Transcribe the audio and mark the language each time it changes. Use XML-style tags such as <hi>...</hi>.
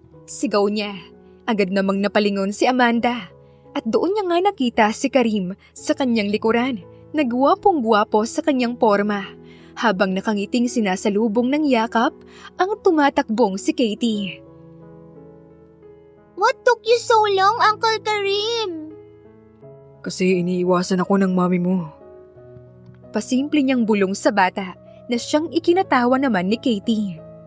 <tl>Sigaw niya. Agad namang napalingon si Amanda. At doon niya nga nakita si Karim sa kanyang likuran, nagwapong-gwapo sa kanyang porma, habang nakangiting sinasalubong ng yakap ang tumatakbong si Katie.</tl> <en>What took you so long, Uncle Karim?</en> <tl>Kasi iniiwasan ako ng mami mo. Pasimple niyang bulong sa bata na siyang ikinatawa naman ni Katie.</tl>